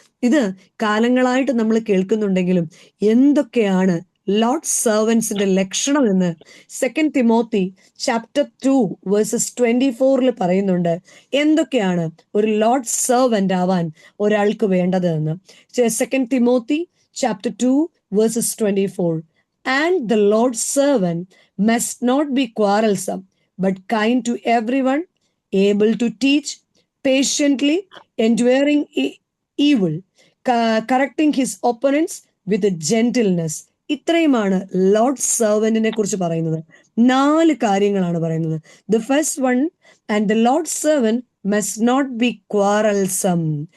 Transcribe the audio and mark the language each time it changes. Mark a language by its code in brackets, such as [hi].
[ml] ഇത് കാലങ്ങളായിട്ട് നമ്മൾ കേൾക്കുന്നുണ്ടെങ്കിലും എന്തൊക്കെയാണ് ലോർഡ് സെർവൻസിന്റെ ലക്ഷണം എന്ന് 2 തിമോത്തി ചാപ്റ്റർ 2 വേഴ്സസ് 24 പറയുന്നുണ്ട്. എന്തൊക്കെയാണ് ഒരു ലോർഡ് സെർവന്റ് ആവാൻ ഒരാൾക്ക് വേണ്ടത് എന്ന്. 2 Timothy chapter 2 versus 24. [en] And the Lord's servant must not be quarrelsome, but kind to everyone, able to teach, patiently enduring evil, correcting his opponents with gentleness. [ml] ഇത്രയുമാണ് Lord സെർവന്റിനെ കുറിച്ച് പറയുന്നത്. 4 കാര്യങ്ങളാണ് പറയുന്നത്. [en] The first one, and the Lord's servant must not be quarrelsome.